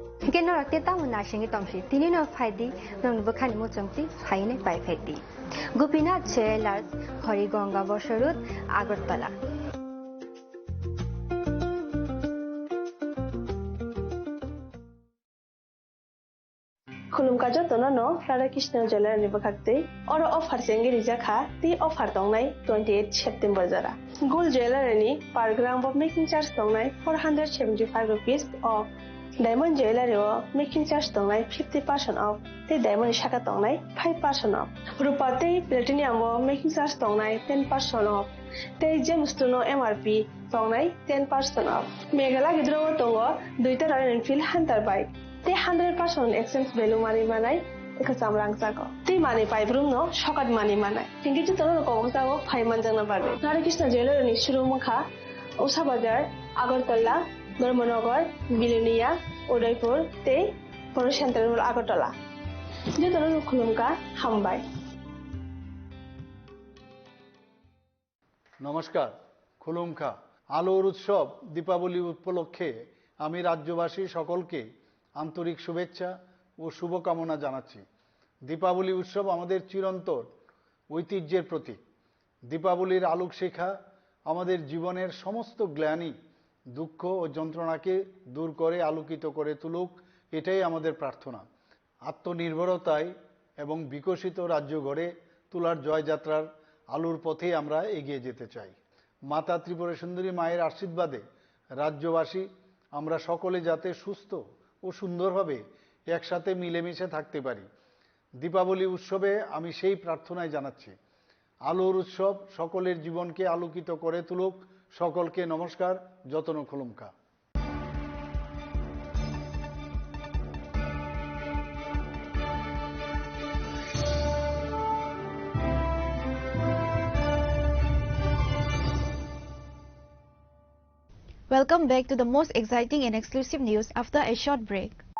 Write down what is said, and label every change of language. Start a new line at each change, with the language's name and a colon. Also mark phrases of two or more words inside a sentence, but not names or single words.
Kok Borok: Tiket no rakte ta mun nashingi tomshi. Tini no faidi nong bukhani mo chamti faine pai faidi. Gopinath Jewellers, Horigonga Bosharut, Agartala. खुलुमका जतन न राधाकृष्ण ज्वेलर नि बखाक्ते और अफर सेंगे रिजाखा ती अफर दंनाय 28 सेप्टेम्बर जरा
English: gold jeweller
Kok Borok: नि
English: per gram of making charge
Kok Borok: दंनाय 475
English: rupees of diamond jeweller
Kok Borok: ओ
English: making charge
Kok Borok: दंनाय 50% ऑफ ते डायमंड शाखा दंनाय 5% ऑफ रुपा ते प्लेटिनियम ओ
English: making charge
Kok Borok: दंनाय 10% ऑफ ते
English: gemstone MRP
Kok Borok: दंनाय 10% ऑफ मेघाला गिद्रो दंगो दुइटा रॉयल एनफील्ड हंटर बाइक ते 100%
English: exchange value
Kok Borok: मानी मानाय एक सामरांग जागो ते माने पाइब्रुम नो शकात मानी मानाय थिंकि जो तनो को जागो फाइमान जंगना बारे राधाकृष्ण ज्वेलर नि शुरू मुखा उषा बाजार आगरतला धर्मनगर बिलुनिया उदयपुर ते बर सेंट्रल आगरतला जो तनो खुलुमका हामबाय
Bangla: নমস্কার খুলুমকা আলোর উৎসব দীপাবলি উপলক্ষে আমি রাজ্যবাসী সকলকে আন্তরিক শুভেচ্ছা ও শুভকামনা জানাচ্ছি দীপাবলি উৎসব আমাদের চিরন্তন ঐতিহ্যের প্রতীক দীপাবলির আলোক শিখা আমাদের জীবনের সমস্ত গ্লানি দুঃখ ও যন্ত্রণাকে দূর করে আলোকিত করে তুলুক এটাই আমাদের প্রার্থনা আত্মনির্ভরতায় এবং বিকশিত রাজ্য গড়ে তোলার জয়যাত্রার আলোর পথে আমরা এগিয়ে যেতে চাই মাতা ত্রিপুরা সুন্দরী মায়ের আশীর্বাদে রাজ্যবাসী আমরা সকলে যাতে সুস্থ ও সুন্দরভাবে একসাথে মিলেমিশে থাকতে পারি দীপাবলি উৎসবে আমি সেই প্রার্থনায় জানাচ্ছি আলোর উৎসব সকলের জীবনকে আলোকিত করে তুলুক সকলকে নমস্কার
Kok Borok: যতন খুলুমকা
English: Welcome back to the most exciting and exclusive news after a short break.